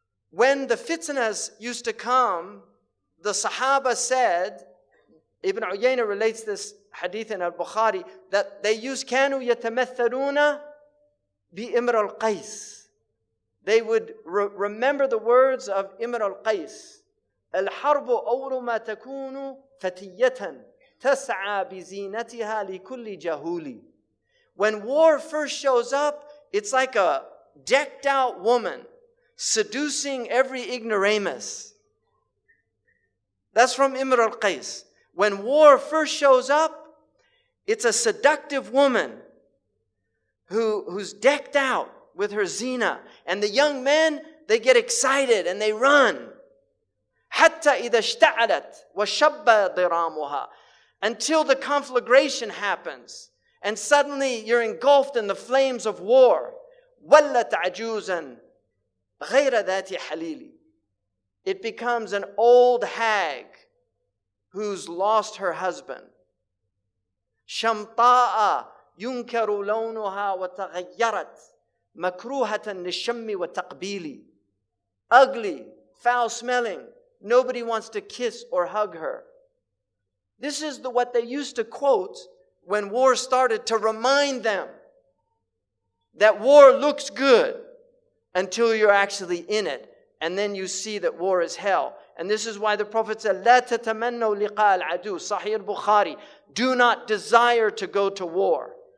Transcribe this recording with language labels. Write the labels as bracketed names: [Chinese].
[English] When the fitnas used to come, the Sahaba said, Ibn Uyayna relates this hadith in al-Bukhari, that they used [Arabic] كانوا يتمثلون بإمر القيس. [English] They would remember the words of Imr al-Qais. [Arabic] الحرب أول ما تكون فتية تسعى بزينتها لكل جهول. [English] When war first shows up, it's like a decked out woman seducing every ignoramus. That's from Imr al-Qais. When war first shows up, it's a seductive woman who's decked out with her zina. And the young men, they get excited and they run. [Arabic] حَتَّى إِذَا اشْتَعَلَتْ وَشَبَّ ضِرَامُهَا. [English] Until the conflagration happens. And suddenly you're engulfed in the flames of war. [Arabic] وَلَّتْ عَجُوزًا غَيْرَ ذَاتِ حَلِيلِ. [English] It becomes an old hag who's lost her husband. [Arabic] شَمْطَاءَ يُنْكَرُ لَوْنُهَا وَتَغَيَّرَتْ مَكْرُوهَةً لِلشَّمِّ وَتَقْبِيلِ. [English] Ugly, foul-smelling, nobody wants to kiss or hug her. This is what they used to quote when war started to remind them that war looks good until you're actually in it. And then you see that war is hell. And this is why the Prophet said, [Arabic] لا تتمنوا لقاء العدو, [English] Sahih al-Bukhari, do not desire to go to war.